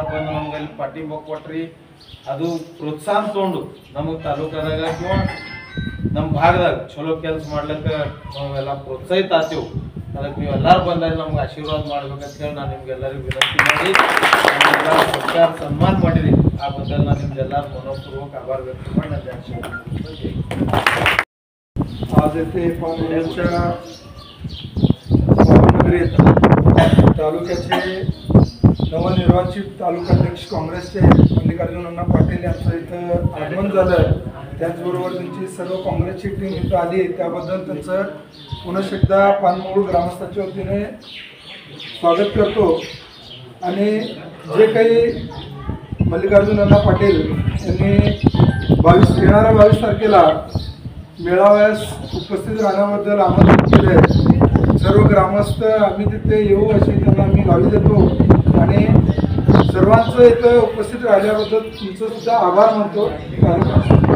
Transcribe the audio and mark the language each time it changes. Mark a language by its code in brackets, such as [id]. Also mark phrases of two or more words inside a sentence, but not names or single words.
[kn] ಬಂದು ನಮ್ಗೆ ಅಲ್ಲಿ ಪಾರ್ಟಿ ಕೊಟ್ರಿ ಅದು ಪ್ರೋತ್ಸಾಹ ತೊಗೊಂಡು ನಮಗೆ ತಾಲೂಕದಾಗ ಕಿಂवा ನಮ್ಮ ಭಾಗದಾಗ ಚಲೋ ಕೆಲಸ ಮಾಡ್ಲಿಕ್ಕೆ ನಾವೆಲ್ಲ ಪ್ರೋತ್ಸಾಹಿತ ಆತೀವಿ ಅದಕ್ಕೆ ನೀವು ಎಲ್ಲರೂ ಬಂದಾಗ ನಮ್ಗೆ ಆಶೀರ್ವಾದ ಮಾಡ್ಬೇಕಂತ ಹೇಳಿ ನಾನು ನಿಮ್ಗೆಲ್ಲರಿಗೂ ವಿನಂತಿ ಮಾಡಿ ನಮ್ಗೆಲ್ಲ ಸರ್ಕಾರ ಸನ್ಮಾನ ಮಾಡಿರಿ ಆ ಬದಲು ನಾನು ನಿಮ್ಗೆಲ್ಲರೂ [mr] मनोपूर्वक आभार व्यक्त [kn] ಮಾಡಿ ನನ್ನ ಆಶೀರ್ವಾದ [mr] आज येथे पावसाळ्याच्या भावनगरीत तालुक्याचे नवनिर्वाचित तालुकाध्यक्ष काँग्रेसचे मल्लिकार्जुन अण्णा पाटील यांचं इथं आगमन झालं त्याचबरोबर त्यांची सर्व काँग्रेसची टीम इथं आली त्याबद्दल त्यांचं पुन्हा एकदा पानमूळ ग्रामस्थांच्या वतीने स्वागत करतो आणि जे काही मल्लिकार्जुन अण्णा पाटील यांनी येणाऱ्या 22 तारखेला मेळाव्यास उपस्थित राहण्याबद्दल आमंत्रित केले सर्व ग्रामस्थ आम्ही तिथे येऊ अशी त्यांना आम्ही गावी देतो आणि सर्वांचं इथं उपस्थित राहिल्याबद्दल तुमचं सुद्धा आभार मानतो.